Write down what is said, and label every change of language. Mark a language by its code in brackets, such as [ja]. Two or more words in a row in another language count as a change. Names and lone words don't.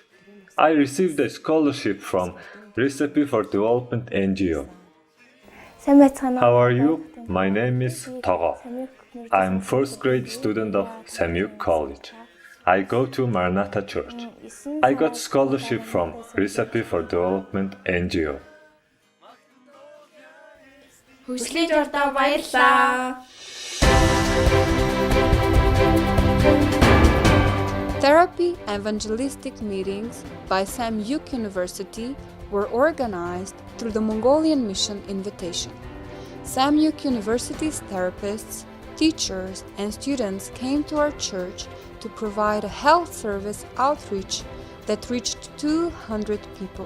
[en] I received a scholarship from Recipe for Development NGO. How are you? My name is Togo. I am first grade student of Samyuk College. I go to Maranatha Church. I got scholarship from Recipe for Development NGO. [mn] Хүслэж ордоо баярлаа. [en] Therapy evangelistic meetings by Samyuk University were organized through the Mongolian Mission invitation. Samyuk University's therapists, teachers, and students came to our church to provide a health service outreach that reached 200 people.